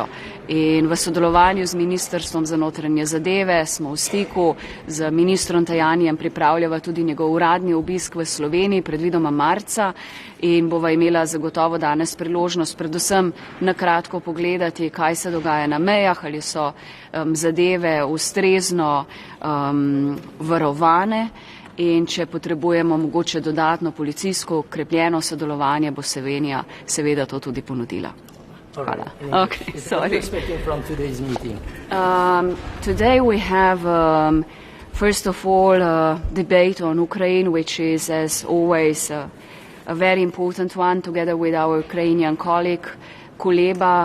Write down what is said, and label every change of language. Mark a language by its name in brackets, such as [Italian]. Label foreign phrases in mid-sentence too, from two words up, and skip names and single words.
[Slovenian] In v sodelovanju z Ministrstvom za notranje zadeve smo v stiku, z ministrom Tajanjem pripravljava tudi njegov uradni obisk v Sloveniji, predvidoma marca, in bova imela zagotovo danes priložnost predvsem na kratko pogledati, kaj se dogaja na mejah, ali so zadeve ustrezno varovane in če potrebujemo mogoče dodatno policijsko okrepljeno sodelovanje, bo Slovenija seveda to tudi ponudila. Hvala. [English] Okay, sorry. From today's meeting? Today we have, first of all, a debate on Ukraine, which is, as always, a very important one, together with our Ukrainian colleague, Kuleba.